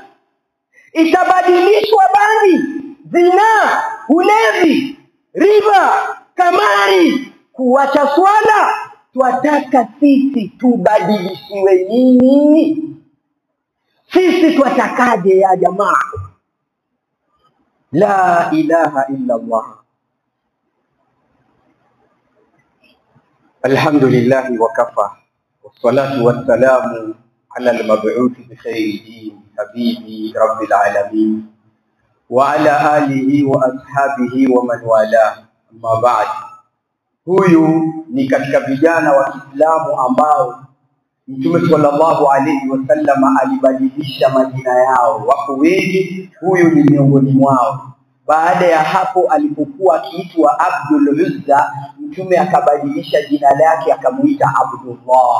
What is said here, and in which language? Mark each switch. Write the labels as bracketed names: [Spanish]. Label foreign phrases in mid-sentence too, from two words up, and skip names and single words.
[Swahili] Itabadilishwa bangi, zina, ulevi, riba, kamari, kuacha swala? Twataka sisi tubadilishiwe nini? Sisi twatakaje ya jamaa? [Arabic] لا إله إلا الله. الحمد لله وكفى والصلاة والسلام على المبعوث بخير دين حبيب رب العالمين وعلى آله وأصحابه ومن والى أما بعد. [Swahili] Huyu ni katika vijana wa Kiislamu ambao Mtume [Arabic] صلى الله عليه وسلم [Swahili] alibadilisha majina yao. Wako wengi, huyu ni miongoni mwao. Baada ya hapo, alipokuwa akiitwa Abdul Uzza, Mtume akabadilisha jina lake akamuita Abdullah.